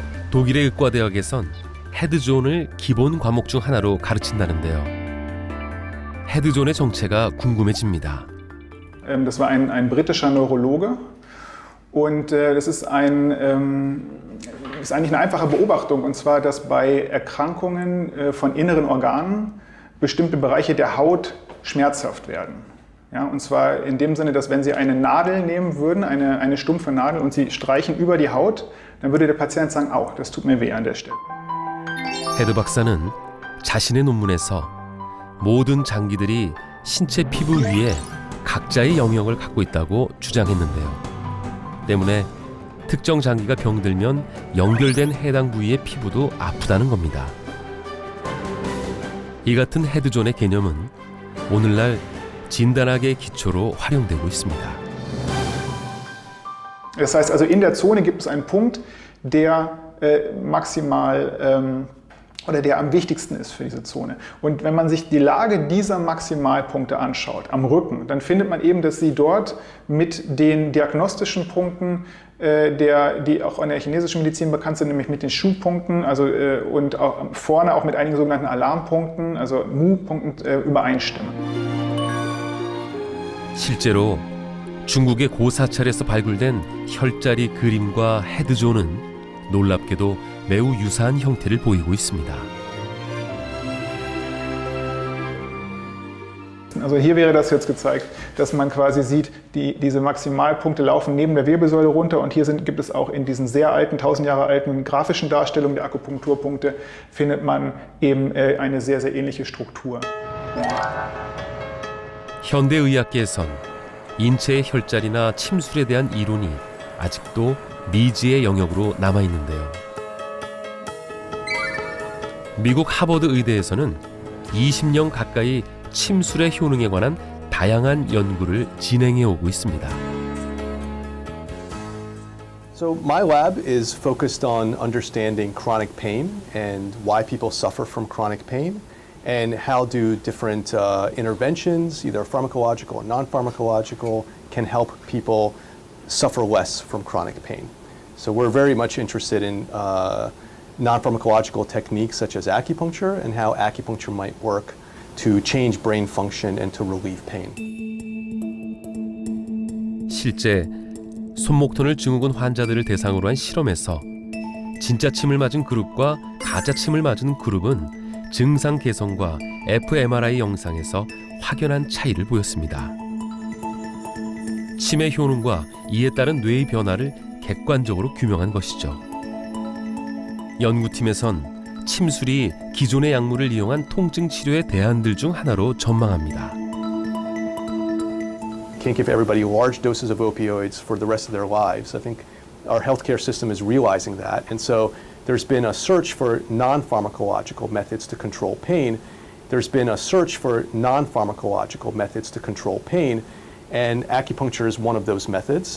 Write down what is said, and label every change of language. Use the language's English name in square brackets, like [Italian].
[Korean] 독일의 의과대학에선 헤드존을 기본 과목 중 하나로 가르친다는데요. 헤드존의 정체가 궁금해집니다. [German] Das war ein britischer Neurologe und das ist eigentlich eine einfache Beobachtung, und zwar, dass bei Erkrankungen von inneren Organen bestimmte Bereiche der Haut schmerzhaft werden. Ja, und zwar in dem Sinne, dass wenn Sie eine Nadel nehmen würden, eine stumpfe Nadel, und Sie streichen über die Haut, dann würde der Patient sagen, au, das tut mir weh an der Stelle. [Korean] 헤드 박사는 자신의 논문에서 모든 장기들이 신체 피부 위에 각자의 영역을 갖고 있다고 주장했는데요. 때문에 특정 장기가 병들면 연결된 해당 부위의 피부도 아프다는 겁니다. 이 같은 헤드존의 개념은 오늘날 진단학의 기초로 활용되고 있습니다. [German] Das heißt also, in der Zone gibt es einen Punkt, der maximal oder der am wichtigsten ist für diese Zone. Und wenn man sich die Lage dieser Maximalpunkte anschaut, am Rücken, dann findet man eben, dass sie dort mit den diagnostischen Punkten, die auch in der chinesischen Medizin bekannt sind, nämlich mit den Shu-Punkten, also, und auch vorne auch mit einigen sogenannten Alarmpunkten, also Mu-Punkten, übereinstimmen. [Korean] 실제로 중국의 고사찰에서 발굴된 혈자리 그림과 헤드존은 놀랍게도 매우 유사한 형태를 보이고 있습니다. [German] Also hier wäre das jetzt gezeigt, dass man quasi sieht, diese Maximalpunkte laufen neben der Wirbelsäule runter und hier gibt es auch in diesen sehr alten, 1000 Jahre alten grafischen Darstellungen der Akupunkturpunkte, findet man eben eine sehr, sehr ähnliche Struktur. [Korean] 현대의학계에선 인체의 혈자리나 침술에 대한 이론이 아직도 미지의 영역으로 남아있는데요. 미국 하버드 의대에서는 20년 가까이 침술의 효능에 관한 다양한 연구를 진행해 오고 있습니다. [English] So my lab is focused on understanding chronic pain and why people suffer from chronic pain and how do different interventions, either pharmacological or non-pharmacological, can help people suffer less from chronic pain. So we're very much interested in non-pharmacological techniques such as acupuncture and how acupuncture might work to change brain function and to relieve pain. [Korean] 실제 손목터널 증후군 환자들을 대상으로 한 실험에서 진짜 침을 맞은 그룹과 가짜 침을 맞은 그룹은 증상 개선과 fMRI 영상에서 확연한 차이를 보였습니다. 침의 효능과 이에 따른 뇌의 변화를 객관적으로 규명한 것이죠. 연구팀에선 침술이 기존의 약물을 이용한 통증 치료의 대안들 중 하나로 전망합니다. [English] Can't give everybody large doses of opioids for the rest of their lives. I think our healthcare system is realizing that, and so there's been a search for non-pharmacological methods to control pain. There's been a search for non-pharmacological methods to control pain, and acupuncture is one of those methods.